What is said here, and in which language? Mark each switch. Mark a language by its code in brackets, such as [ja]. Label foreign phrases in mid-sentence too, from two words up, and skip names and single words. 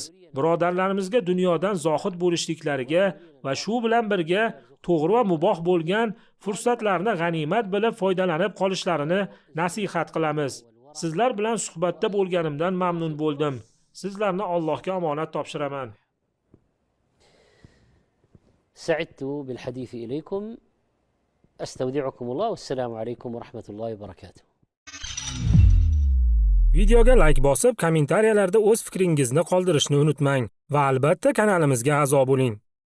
[uz] Birodarlarimizga dunyodan zohid bo'lishliklariga va shu bilan birga to'g'ri va muboh bo'lgan fursatlarni g'animat bilib foydalanib qolishlarini nasihat qilamiz. Sizlar bilan suhbatda bo'lganimdan mamnun bo'ldim. Sizlarni Allohga omonat topshiraman. [ar] سعدت بالحديث إليكم أستودعكم الله والسلام عليكم ورحمة الله وبركاته. [uz] Videoga like bosib, kommentariyalarda o'z fikringizni qoldirishni unutmang va albatta kanalimizga a'zo bo'ling.